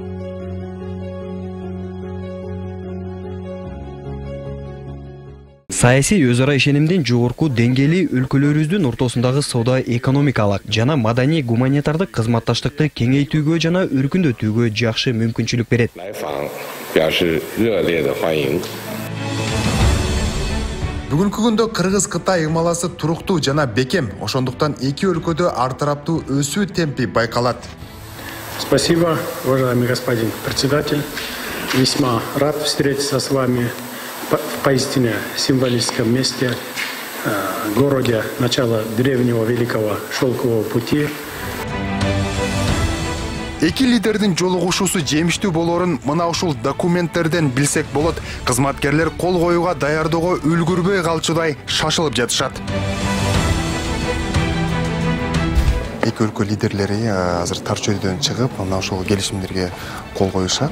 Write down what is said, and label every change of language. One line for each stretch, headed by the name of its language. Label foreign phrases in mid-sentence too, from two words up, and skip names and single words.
Kyrgyz: Саясий өз ара ишенимдин жогорку деңгээли өлкөлөрүбүздүн ортосундагы соода экономикалык жана маданий гуманитардык кызматташтыкты кеңейтүүгө жана өркүндөтүүгө жакшы мүмкүнчүлүк берет. Бүгүнкү күндө Кыргыз-Кытай ымаласы туруктуу жана бекем, ошондуктан эки өлкөдө ар тараптуу өсүү темпи байкалат.
Russian: Спасибо, уважаемый господин председатель. Весьма рад встретиться с вами в поистине символическом месте, городе начала древнего великого шелкового пути.
Kyrgyz: Эки лидердин жолугушуусу жемиштүү болорун мына ушул документтерден билсек болот. Кызматкерлер кол коюуга даярдоого үлгүрбөй калчудай шашылып жатышат. Эки өлкө лидерлери азыр тар чөйрөдөн чыгып, мына ушул келишимдерге кол коюшат.